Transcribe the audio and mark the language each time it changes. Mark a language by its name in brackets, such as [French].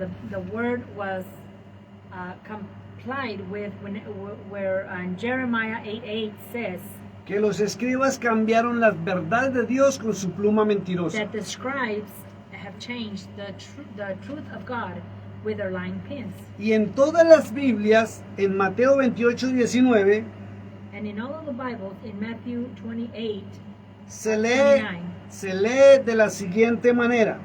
[English] the word was complied with where Jeremiah 8:8 says [Spanish] que los escribas cambiaron las verdades de Dios con su pluma mentirosa. [English] that the scribes have changed the truth of God with their lying pens. [Spanish] Y en todas las Biblias, en Mateo 28:19, [English] And in all of the Bibles, in Matthew 28, [Spanish] se lee de la siguiente manera.